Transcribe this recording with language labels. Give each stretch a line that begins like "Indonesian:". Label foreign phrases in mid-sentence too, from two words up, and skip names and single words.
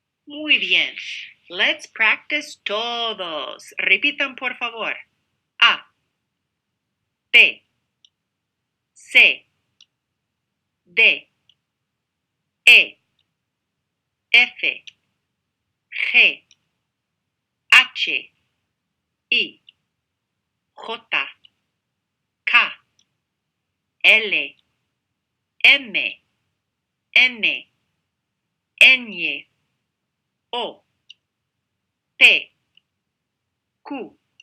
Spanish: Muy bien.
English: Let's practice todos.
Spanish: Repitan, por favor. A, B, C, D, E, F, G, H, I, J, K, L, M, N, Ñ, O, P, Q,